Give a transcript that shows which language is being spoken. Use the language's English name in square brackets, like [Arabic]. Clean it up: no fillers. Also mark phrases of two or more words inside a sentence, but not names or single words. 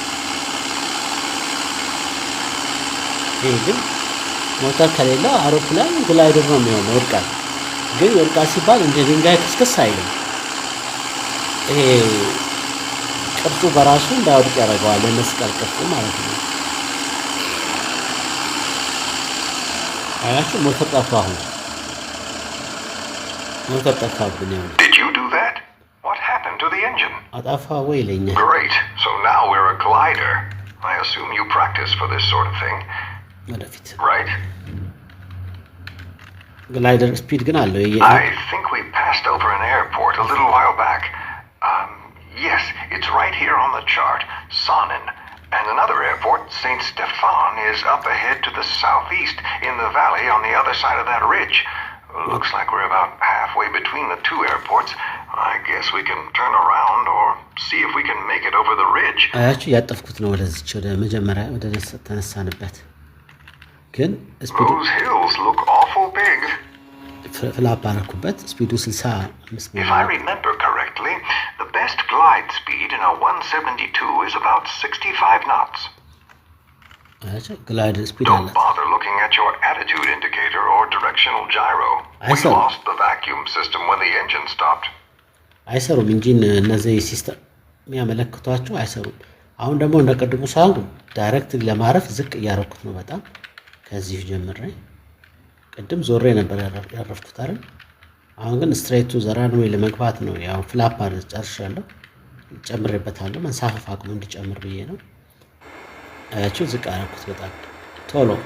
[Amharic] ይሄ ግን ሞተር ከሌለው አውሮፕላን ግላይደር ነው የሚሆነው። ወድቃል። ግን ወድቃል ሲባል እንደ ድንጋይ ክስክስ አይልም። ይሄ ቅርጹ በራሱ እንዳይወድቅ ያደርገዋል። መስቀል ቅርጹ ማለት ነው። አያችሁ ሞተር ጠፋ። አሁን ሞተር ጠፋብኝ። [English] Did you do that? What happened to the engine? [Amharic] አጠፋ ወይ ይለኛል። [English] Great. So now we're a glider. I assume you practice for this sort of thing, [Amharic] ወደፊት [English] right? glider speed [Amharic] ግን አለው። [English] I think we passed over an airport a little while back. Yes, it's right here on the chart, Sonnen. And another airport, St. Stefan, is up ahead to the southeast in the valley on the other side of that ridge. Looks like we're about halfway between the two airports. I guess we can turn around or see if we can make it over the ridge. [Amharic] አያችሁ ያጠፍኩት ነው ወደዚህ ወደ መጀመሪያ ወደ ተነሳንበት። ግን ስፒዱ [English] Those hills look awful big. [Amharic] ፍላፕ አደረኩበት። ስፒዱ 65 [English] If I remember correctly, the best glide speed in a 172 is about 65 knots. [Amharic] አያችሁ [English] glider speed Don't [Amharic] አለ። [English] bother looking at your attitude indicator or directional gyro. We saw. lost the vacuum system when the engine stopped. [Amharic] አይሰሩም እንጂ እነዚህ ሲስተም የሚያመለክቷቸው አይሰሩም። አሁን ደግሞ እንደቀድሙ ሳይሆን ዳይሬክት ለማረፍ ዝቅ እያረኩት ነው በጣም ከዚህ ጀምሬ። ቅድም ዞሬ ነበር ያረፍኩት አይደል? አሁን ግን [English] straight to the runway [Amharic] ለመግባት ነው። ያው ፍላፕ አድርጌ ጨርሻለሁ። ጨምሬበታለሁ መንሳፈፍ አቅሙ እንዲጨምር ብዬ ነው። አያችሁ ዝቅ አረኩት በጣም ቶሎ።